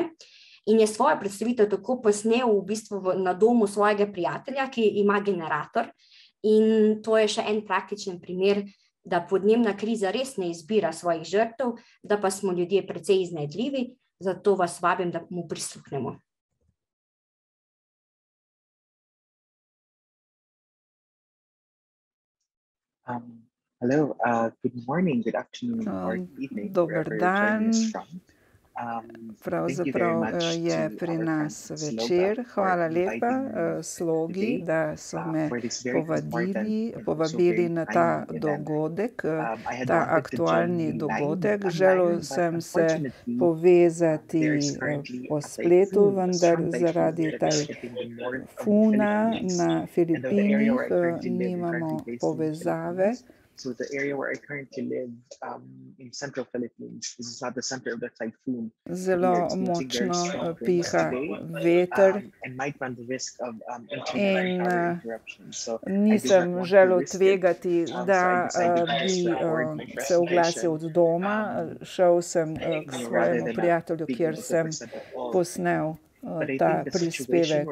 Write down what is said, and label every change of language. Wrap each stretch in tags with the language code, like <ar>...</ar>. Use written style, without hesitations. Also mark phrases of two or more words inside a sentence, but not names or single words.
<sl>In je svojo predstavitev tako posnel v bistvu na domu svojega prijatelja, ki ima generator. In to je še en praktičen primer, da podnebna kriza res ne izbira svojih žrtev, da pa smo ljudje precej iznajdljivi, zato vas vabim, da mu prisluhnemo.</sl> <en>Hello, good morning, good afternoon, or evening.</en> <sl>Dober dan. Pravzaprav je pri nas večer. Hvala lepa Slogi, da so me povabili na ta dogodek, ta aktualni dogodek. Želel sem se povezati po spletu, vendar zaradi tajfuna na Filipinih nimamo povezave.</sl> <en>So the area where I currently live in central Philippines, this is not the center of the typhoon.</en> <sl>Zelo močno piha veter in nisem želel tvegati, da bi se oglasil od doma. Šel sem k svojemu prijatelju, kjer sem posnel ta prispevek.</sl>